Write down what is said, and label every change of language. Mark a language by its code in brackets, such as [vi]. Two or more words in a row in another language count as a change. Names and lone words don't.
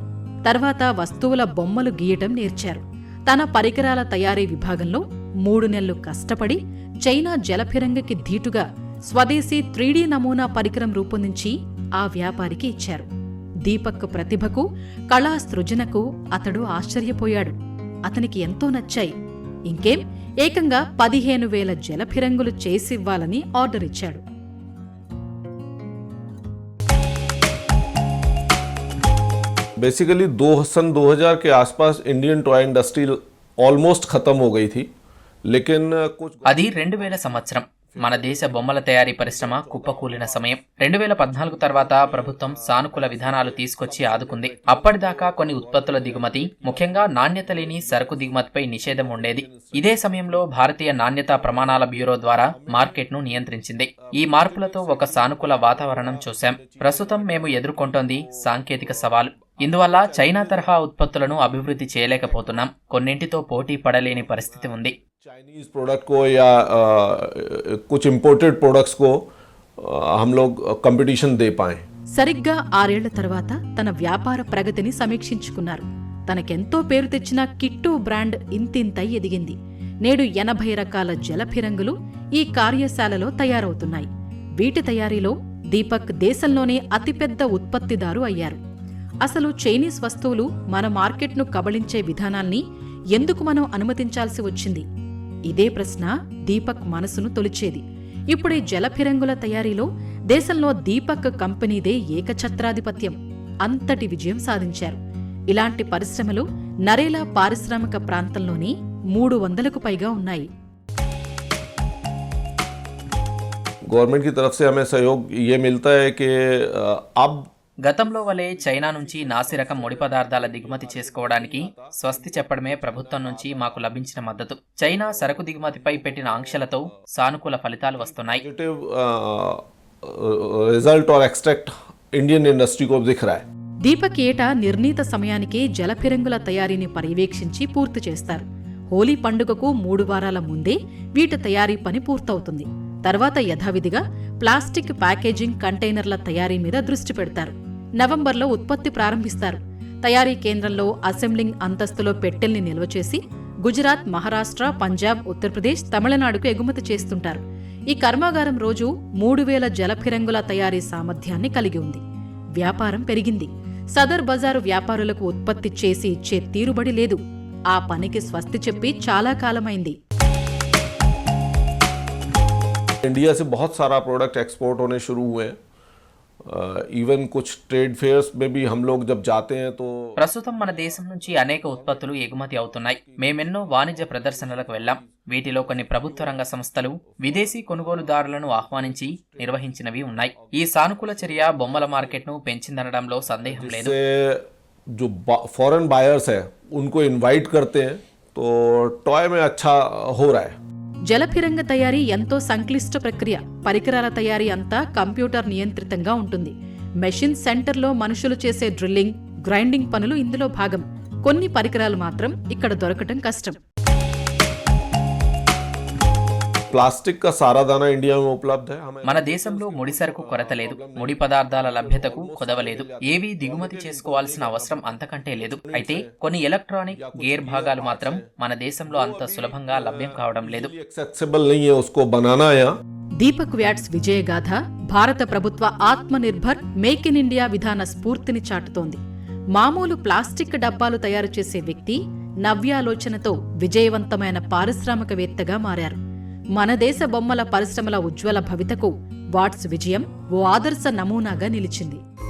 [te] తర్వాత వస్తువుల బొమ్మలు గీయటం నేర్చారు. తన పరికరాల తయారీ విభాగంలో 3 నెలలు కష్టపడి చైనా జలఫిరంగికి ధీటుగా స్వదేశీ 3D నమూనా పరికరం రూపొందించి ఆ వ్యాపారికి ఇచ్చారు. దీపక్ ప్రతిభకు, కళా సృజనకు అతడు ఆశ్చర్యపోయాడు. అతనికి ఎంతో నచ్చాయి. ఇంకేం, ఏకంగా 15,000 జలఫిరంగులు చేసివ్వాలని ఆర్డర్ ఇచ్చాడు. [hi] बेसिकली सन 2000 के आसपास [en] Indian toy industry almost [hi] खत्म हो गई थी, लेकिन कुछ [te] అది 2000 సంవత్సరం. మన దేశ బొమ్మల తయారీ పరిశ్రమ కుప్పకూలిన సమయం. 2014 తర్వాత ప్రభుత్వం సానుకూల విధానాలు తీసుకొచ్చి ఆదుకుంది. అప్పటిదాకా కొన్ని ఉత్పత్తుల దిగుమతి, ముఖ్యంగా నాణ్యత లేని సరుకు దిగుమతిపై నిషేధం ఉండేది. ఇదే సమయంలో భారతీయ నాణ్యతా ప్రమాణాల బ్యూరో ద్వారా మార్కెట్ను నియంత్రించింది. ఈ మార్పులతో ఒక సానుకూల వాతావరణం చూశాం. ప్రస్తుతం మేము ఎదుర్కొంటోంది సాంకేతిక సవాలు. ఇందువల్ల చైనా తరహా ఉత్పత్తులను అభివృద్ధి చేయలేకపోతున్నాం. కొన్నింటితో పోటీ పడలేని పరిస్థితి ఉంది. [en] Chinese product [hi] को या कुछ [en] imported products [hi] को हम लोग कंपटीशन दे पाएं. [te] సరిగ్గా 6 ఏళ్ల తర్వాత తన వ్యాపార ప్రగతిని సమీక్షించుకున్నారు. తనకెంతో పేరు తెచ్చిన కిట్టు బ్రాండ్ ఇంతింతై ఎదిగింది. నేడు 80 రకాల జలఫిరంగులు ఈ కార్యశాలలో తయారవుతున్నాయి. వీటి తయారీలో దీపక్ దేశంలోనే అతిపెద్ద ఉత్పత్తిదారు అయ్యారు. అసలు చైనీస్ వస్తువులు మన మార్కెట్ను కబళించే విధానాల్ని ఎందుకు మనం అనుమతించాల్సి వచ్చింది? ఇదే ప్రశ్న దీపక్ మనసును తొలిచేది. ఇప్పుడీ జలఫిరంగుల తయారీలో దేశంలో దీపక్ కంపెనీదే ఏకఛత్రాధిపత్యం. అంతటి విజయం సాధించారు. ఇలాంటి పరిశ్రమలు నరేలా పారిశ్రామిక ప్రాంతంలోనే 300కు పైగా ఉన్నాయి. [hi] गवर्नमेंट की तरफ से हमें सहयोग ये मिलता है कि अब [te] గతంలో వలె చైనా నుంచి నాసిరకం ముడి పదార్థాల దిగుమతి చేసుకోవడానికి స్వస్తి చెప్పడమే ప్రభుత్వం నుంచి మాకు లభించిన మద్దతు. చైనా సరకు దిగుమతిపై పెట్టిన ఆంక్షలతో సానుకూల ఫలితాలు వస్తున్నాయి. [hi] रिजल्ट और [en] extract Indian industry [hi] को दिख रहा है. [te] దీపక్ ఏటా నిర్ణీత సమయానికే జలఫిరంగుల తయారీని పర్యవేక్షించి పూర్తి చేస్తారు. హోలీ పండుగకు 3 వారాల ముందే వీటి తయారీ పని పూర్తవుతుంది. తర్వాత యథావిధిగా [en] plastic packaging containers [te] తయారీ మీద దృష్టి పెడతారు. నవంబర్లో ఉత్పత్తి ప్రారంభిస్తారు. తయారీ కేంద్రంలో అసెంబ్లింగ్ అంతస్తులో పెట్టెల్ని నిల్వ చేసి గుజరాత్, మహారాష్ట్ర, పంజాబ్, ఉత్తరప్రదేశ్, తమిళనాడుకు ఎగుమతి చేస్తుంటారు. ఈ కర్మాగారం రోజు 3000 జలఫిరంగుల తయారీ సామర్థ్యాన్ని కలిగి ఉంది. వ్యాపారం పెరిగింది. సదర్ బజారు వ్యాపారులకు ఉత్పత్తి చేసి ఇచ్చే తీరుబడి లేదు. ఆ పనికి స్వస్తి చెప్పి చాలా కాలమైంది. [hi] इंडिया से बहुत सारा [en] product export [hi] होने शुरू हुए हैं. इवन कुछ [en] trade fairs [hi] में भी हम लोग जब जाते हैं तो [te] ప్రస్తుతం మన దేశం నుంచి అనేక ఉత్పత్తులు ఎగుమతి అవుతున్నాయి. మేమెన్నో వాణిజ్య ప్రదర్శనలకు వెళ్లాం. వీటిలో కొన్ని ప్రభుత్వ రంగ సంస్థలు విదేశీ కొనుగోలుదారులను ఆహ్వానించి నిర్వహించినవి ఉన్నాయి. ఈ సానుకూల చర్య బొమ్మల మార్కెట్ను పెంచిందనడంలో సందేహం లేదు. [hi] जो [en] foreign buyers [hi] है उनको इनवाइट करते हैं तो टॉय में अच्छा हो रहा है. [te] జలఫిరంగ తయారీ ఎంతో సంక్లిష్ట ప్రక్రియ. పరికరాల తయారీ అంతా కంప్యూటర్ నియంత్రితంగా ఉంటుంది. [en] machine centre [te] మనుషులు చేసే డ్రిల్లింగ్, గ్రైండింగ్ పనులు ఇందులో భాగం. కొన్ని పరికరాలు మాత్రం ఇక్కడ దొరకటం కష్టం. [hi] प्लास्टिक का सारा दाना इंडिया में उपलब्ध है. [te] మన దేశంలో ముడి సరుకు కొరత లేదు. ముడి పదార్థాల లభ్యతకు కొదవలేదు. ఏవీ దిగుమతి చేసుకోవాల్సిన అవసరం అంతకంటే లేదు. అయితే కొన్ని [en] electronic gear [te] భాగాలు మాత్రం మన దేశంలో అంత సులభంగా లభ్యం కావడం లేదు. [hi] एक्सेसिबल नहीं है उसको बनाना. या [te] దీపక్ వ్యాట్స్ విజయగాథ భారత ప్రభుత్వ ఆత్మనిర్భర్ మేక్ ఇన్ ఇండియా విధాన స్ఫూర్తిని చాటుతోంది. మామూలు ప్లాస్టిక్ డబ్బాలు తయారు చేసే వ్యక్తి నవ్యాలోచనతో విజయవంతమైన పారిశ్రామికవేత్తగా మారారు. మన దేశ బొమ్మల పరిశ్రమల ఉజ్వల భవితకు వాట్స్ విజయం ఓ ఆదర్శ నమూనాగా నిలిచింది.